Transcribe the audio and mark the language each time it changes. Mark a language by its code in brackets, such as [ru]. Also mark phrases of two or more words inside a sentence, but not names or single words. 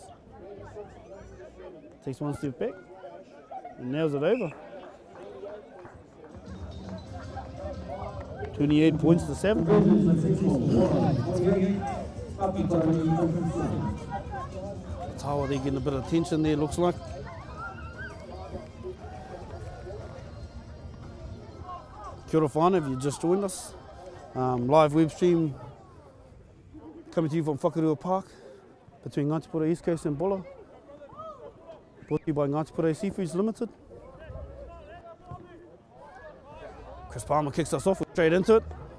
[en] Takes one step back and nails it over. 28 points to 7. Tower there getting a bit of tension there, looks like. [mi] Kia ora whānau, [en] if you just joined us. Live web stream coming to you from Whakarua Park between Ngāti Porou East Coast and Buller. Brought to you by Ngāti Porou Seafoods Limited. Chris Palmer kicks us off, straight into it.